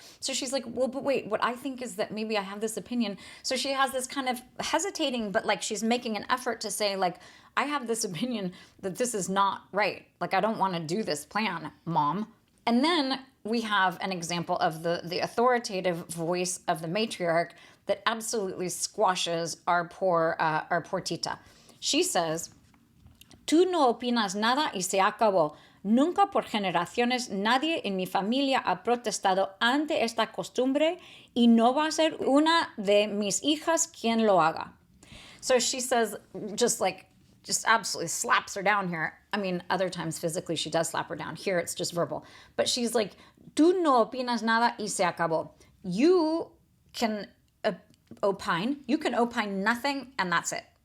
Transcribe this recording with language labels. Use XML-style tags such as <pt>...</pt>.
<en>So she's like, well, but wait, what I think is that maybe I have this opinion. So she has this kind of hesitating, but like she's making an effort to say, like, I have this opinion that this is not right. Like, I don't want to do this plan, Mom. And then we have an example of the authoritative voice of the matriarch that absolutely squashes our poor Tita.</en> <es>She says, tú no opinas nada y se acabó. Nunca por generaciones nadie en mi familia ha protestado ante esta costumbre y no va a ser una de mis hijas quien lo haga.</es> <en>So she says, just absolutely slaps her down here. I mean, other times physically she does slap her down. Here it's just verbal. But she's like,</en> <es>tú no opinas nada y se acabó.</es> <en>You can opine. You can opine nothing and that's it.</en>